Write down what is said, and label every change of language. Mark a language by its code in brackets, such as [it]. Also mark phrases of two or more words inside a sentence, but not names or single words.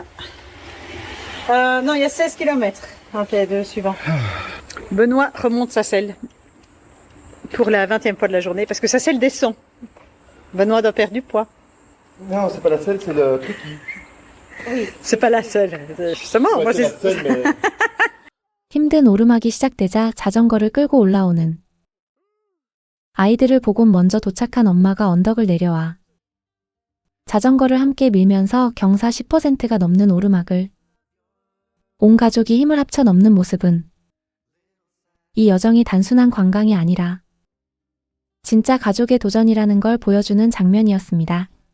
[fr] Non, il y a 16 km entre les deux suivants. Benoît remonte sa selle pour la 20e fois de la journée parce que sa selle descend. Benoît doit perdre du poids. Non, c'est pas la selle, c'est le truc qui... C'est pas la selle. Justement, moi c'est la selle, mais... [ko] 힘든 오르막이 시작되자 자전거를 끌고 올라오는 아이들을 보곤 먼저 도착한 엄마가 언덕을 내려와 자전거를 함께 밀면서 경사 10%가 넘는 오르막을 온 가족이 힘을 합쳐 넘는 모습은 이 여정이 단순한 관광이 아니라 진짜 가족의 도전이라는 걸 보여주는 장면이었습니다.